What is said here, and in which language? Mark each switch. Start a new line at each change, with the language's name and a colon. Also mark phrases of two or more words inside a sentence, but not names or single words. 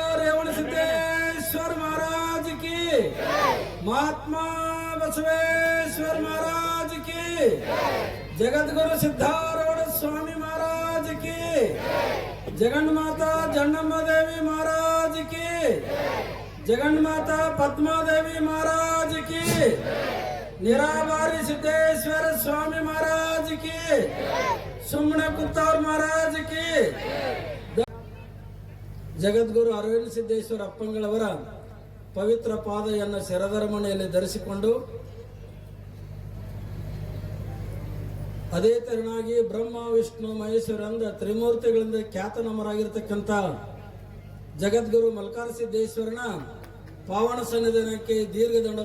Hindi: रेवण सिद्धेश्वर महाराज की, महात्मा बसवेश्वर महाराज की, जगद्गुरु सिद्धारूढ़ स्वामी महाराज की, जगन्माता जन्नम्मा देवी महाराज की, जगन्माता पद्मा देवी महाराज की, निराबारी सिद्धेश्वर स्वामी महाराज की, सुमने कुत्तार महाराज की,
Kannada: ಜಗದ್ಗುರು ಅರವಿಂದ ಸಿದ್ದೇಶ್ವರ ಅಪ್ಪಂಗಳವರ ಪವಿತ್ರ ಪಾದವನ್ನು ಶಿರಧರ್ಮಣೆಯಲ್ಲಿ ಧರಿಸಿಕೊಂಡು ಅದೇ ತರನಾಗಿ ಬ್ರಹ್ಮ ವಿಷ್ಣು ಮಹೇಶ್ವರ ಅಂದ ತ್ರಿಮೂರ್ತಿಗಳಿಂದ ಖ್ಯಾತನಾಮರಾಗಿರ್ತಕ್ಕಂಥ ಜಗದ್ಗುರು ಮಲ್ಕಾರ ಸಿದ್ದೇಶ್ವರನ ಪಾವನ ಸನ್ನಿಧಾನಕ್ಕೆ ದೀರ್ಘದಂಡ